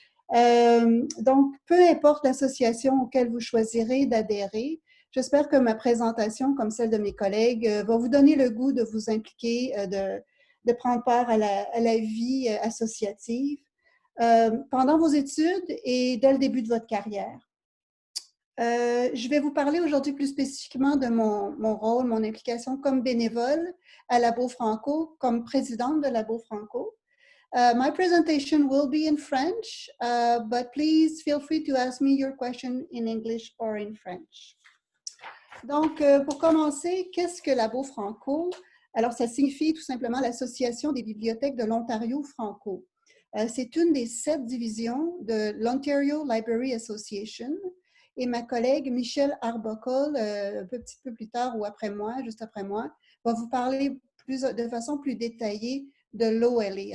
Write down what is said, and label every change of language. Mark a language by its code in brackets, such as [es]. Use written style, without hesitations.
[fr] Donc, peu importe l'association auquel vous choisirez d'adhérer, j'espère que ma présentation, comme celle de mes collègues, va vous donner le goût de vous impliquer, de prendre part à la vie associative pendant vos études et dès le début de votre carrière. Je vais vous parler aujourd'hui plus spécifiquement de mon rôle, mon implication comme bénévole à l'ABO-Franco, comme présidente de l'ABO-Franco. [en] My presentation will be in French, but please feel free to ask me your question in English or in French. [fr] Donc, pour commencer, qu'est-ce que l'ABO-Franco? Alors, ça signifie tout simplement l'Association des bibliothèques de l'Ontario-Franco. C'est une des 7 divisions de l'Ontario Library Association. Et ma collègue Michelle Arbuckle, un petit peu plus tard ou après moi, juste après moi, va vous parler de façon plus détaillée de l'OLA.